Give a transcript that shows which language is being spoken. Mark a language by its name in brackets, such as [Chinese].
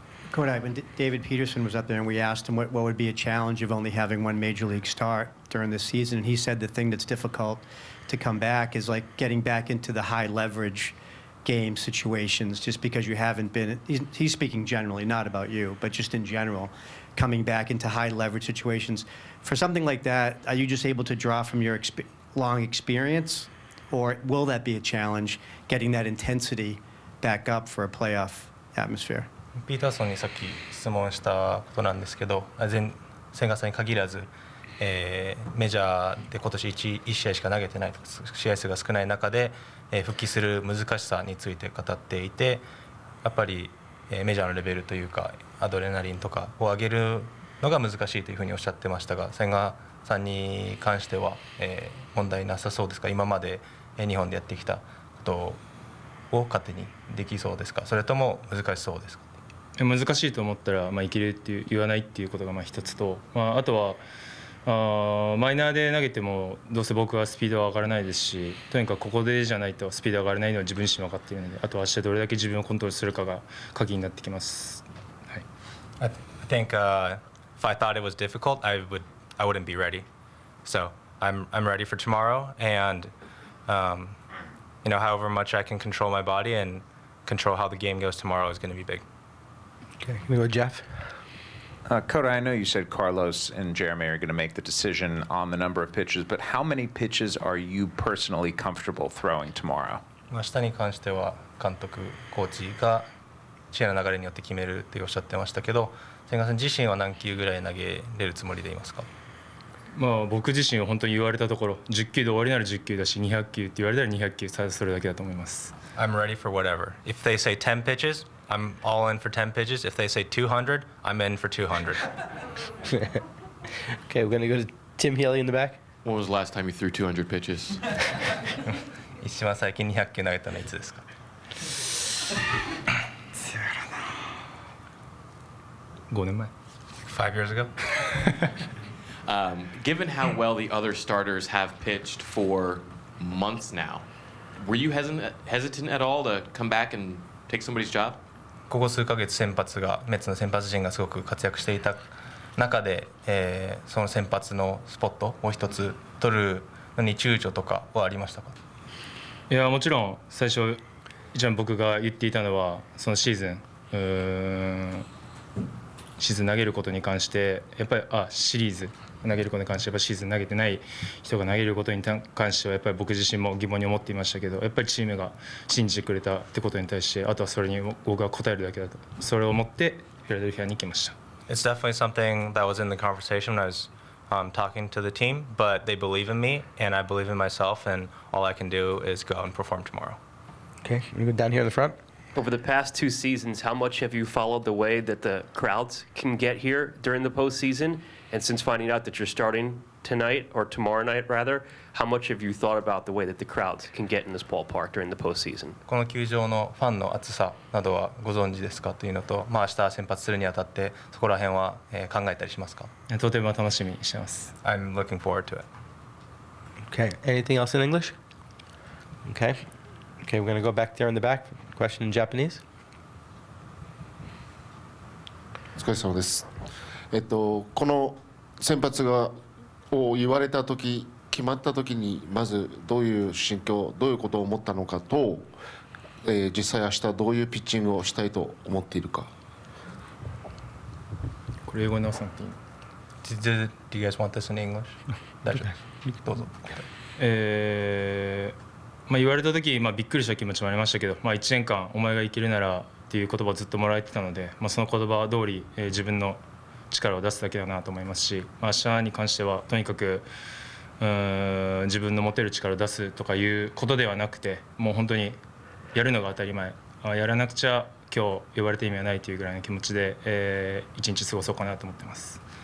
[English] Kodai, when David Peterson was up there and we asked him what would be a challenge of only having one major league start during this season, and he said the thing that's difficult to come back is like getting back into the high leverage game situations just because you haven't been, he's speaking generally, not about you, but just in general, coming back into high leverage situations. For something like that, are you just able to draw from your long experience, or will that be a challenge, getting that intensity back up for a playoff atmosphere? [Japanese] ピーターソンにさっき質問したことなんですけど、千賀さんに限らず、メジャーで今年1試合しか投げてない試合数が少ない中で、復帰する難しさについて語っていて、やっぱり、メジャーのレベルというかアドレナリンとかを上げるのが難しいというふうにおっしゃってましたが、千賀さんに関しては、問題なさそうですか？今まで日本でやってきたことを勝手にできそうですか？それとも難しそうですか？難しいと思ったら、いけるって言わないっていうことが一つと、あとはマイナーで投げてもどうせ僕はスピードは上がらないですし、とにかくここでじゃないとスピード上がらないのは自分自身分かっているので、あとは明日どれだけ自分をコントロールするかが鍵になってきます。 [English] I think if I thought it was difficult, I wouldn't be ready. So I'm ready for tomorrow, and however much I can control my body and control how the game goes tomorrow is going to be big. Okay, can we go Jeff? Kodai, I know you said Carlos and Jeremy are going to make the decision on the number of pitches, but how many pitches are you personally comfortable throwing tomorrow? [Japanese] 明日に関しては監督、コーチが試合の流れによって決めるっておっしゃってましたけど、千賀さん自身は何球ぐらい投げれるつもりでいますか？僕自身は本当に言われたところ、10球で終わりなら10球だし、200球って言われたら200球、ただそれだけだと思います。 [English] I'm ready for whatever. If they say 10 pitches, I'm all in for 10 pitches. If they say 200, I'm in for 200. Okay, we're going to go to Tim Healy in the back. When was the last time you threw 200 pitches? [Japanese] 一番最近200球投げたのはいつですか？5年前。 [English] 5 years ago? Given how well the other starters have pitched for months now, were you hesitant at all to come back and take somebody's job? [Japanese] ここ数ヶ月メッツの先発陣がすごく活躍していた中で、その先発のスポットを一つ取るのに躊躇とかはありましたか？いや、もちろん最初一番僕が言っていたのは、そのシーズン投げることに関して、やっぱりシリーズ投げることに関して、やっぱシーズン投げてない人が投げることに関してはやっぱり僕自身も疑問に思っていましたけど、やっぱりチームが信じてくれたってことに対して、あとはそれに僕が答えるだけだと、それを思ってフィラデルフィアに行きました。 [English] It's definitely something that was in the conversation when I was talking to the team, but they believe in me and I believe in myself, and all I can do is go out and perform tomorrow. Okay, we go down here in the front. Over the past 2 seasons, how much have you followed the way that the crowds can get here during the postseason? And since finding out that you're starting tonight, or tomorrow night rather, how much have you thought about the way that the crowds can get in this ballpark during the postseason? [Japanese] この球場のファンの厚さなどはご存知ですかというのと、明日先発するにあたってそこら辺は考えたりしますか？とても楽しみにしてます。 [English] I'm looking forward to it. Okay, anything else in English? Okay, we're going to go back there in the back. Question in Japanese. [Japanese] お疲れ様です。この先発を言われた時、決まった時にまずどういう心境、どういうことを思ったのかと、実際明日どういうピッチングをしたいと思っているか。これ英語に直さなくていいの？ [English] Do you guys want this in English? [Japanese] 大丈夫。どうぞ。言われた時、びっくりした気持ちもありましたけど、1年間お前が生きるならっていう言葉をずっともらえてたので、その言葉通り、自分の力を出すだけだなと思いますし、明日に関してはとにかく自分の持てる力を出すとかいうことではなくて、もう本当にやるのが当たり前、やらなくちゃ今日呼ばれた意味はないというぐらいの気持ちで、一日過ごそうかなと思ってます。